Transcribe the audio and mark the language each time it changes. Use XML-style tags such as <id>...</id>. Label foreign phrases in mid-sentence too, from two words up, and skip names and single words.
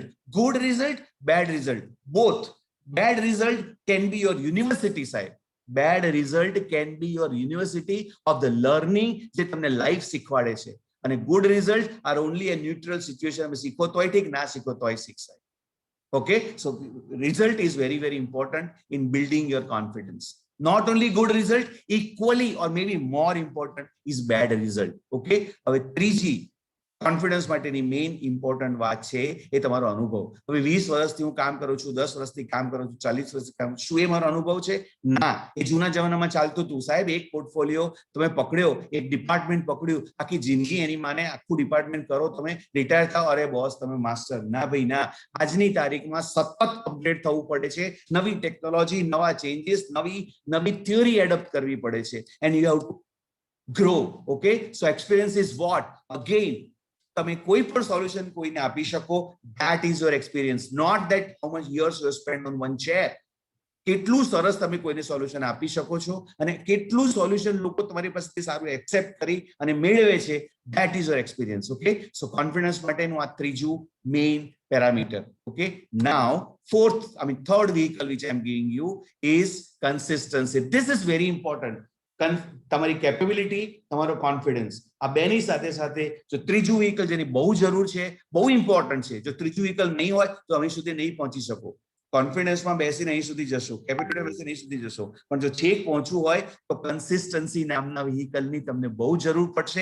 <en>Good result, bad result, both. Bad result can be your university, સાહેબ. Bad result can be your university of the learning,</en> <gu>જે તમને લાઈફ શીખવાડે છે.</gu> <en>અને good result are only a neutral situation.</en> <gu>અમે શીખો તોય ઠીક, ના શીખો તોય શીખસાય.</gu> <en>Okay, so result is very, very important in building your confidence. Not only good result, equally or maybe more important is bad result.</en> <gu>Okay, હવે ત્રીજી કોન્ફિડન્સ માટેની</gu> <en>main important</en> <gu>વાત છે એ તમારો અનુભવ. હવે 20 વર્ષથી હું કામ કરું છું, 10 વર્ષથી કામ કરું છું, 40 વર્ષથી કામ, શું એ મારો અનુભવ છે? ના, એ જૂના જમાનામાં ચાલતું હતું, સાહેબ. એક પોર્ટફોલિયો તમે પકડ્યો, એક ડિપાર્ટમેન્ટ પકડ્યું, આખી જિંદગી એની માને આખું ડિપાર્ટમેન્ટ કરો, તમે રિટાયર થાવ, અરે બોસ તમે માસ્ટર. ના ભાઈ ના, આજની તારીખમાં સતત અપડેટ થવું પડે છે. નવી ટેકનોલોજી, નવા ચેન્જીસ, નવી</gu> <en>theory adapt</en> <gu>કરવી પડે છે.</gu> <en>And you have to grow. Okay, so experience is what?</en> <gu>અગેન, તમે કોઈ પણ સોલ્યુશન કોઈને આપી શકો,</gu> <en>that is your experience, not that how much years you spend on one chair.</en> <gu>કેટલું સરસ તમે કોઈને સોલ્યુશન આપી શકો છો અને કેટલું સોલ્યુશન લોકો તમારી પાસેથી સારું એક્સેપ્ટ કરી અને મેળવે છે,</gu> <en>that is your experience. Okay, so confidence</en> <gu>માટેનું આ ત્રીજું</gu> <en>main parameter. Okay, now third vehicle which I am giving you is consistency. This is very important.</en> <gu>તમારી કેપેબિલિટી, તમારો કોન્ફિડન્સ, આ બેની સાથે સાથે જો ત્રીજું વ્હીકલ જેની બહુ જરૂર છે, બહુ ઇમ્પોર્ટન્ટ છે, જો ત્રીજું વ્હીકલ નહીં હોય તો અહીં સુધી નહીં પહોંચી શકો. કોન્ફિડન્સમાં બેસીને અહીં સુધી જશો, કેપેબિલિટી બેસીને અહીં સુધી જશો, પણ જો છેક પહોંચવું હોય તો કન્સિસ્ટન્સી નામના વ્હીકલની તમને બહુ જરૂર પડશે.</gu>